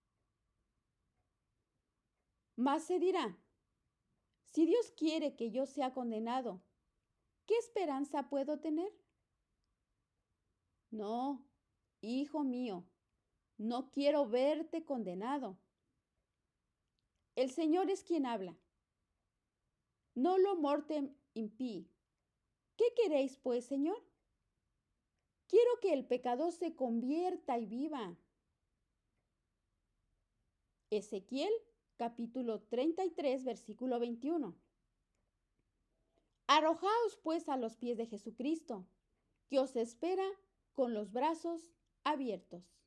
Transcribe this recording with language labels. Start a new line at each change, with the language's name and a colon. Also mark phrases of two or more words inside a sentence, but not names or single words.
Spanish: Mas se dirá: si Dios quiere que yo sea condenado, ¿qué esperanza puedo tener? No, hijo mío, no quiero verte condenado. El Señor es quien habla.
Latin: Nolo mortem impii.
Spanish: ¿Qué queréis, pues, Señor? Quiero que el pecador se convierta y viva. Ezequiel, capítulo 33, versículo 21. Arrojaos, pues, a los pies de Jesucristo, que os espera con los brazos abiertos.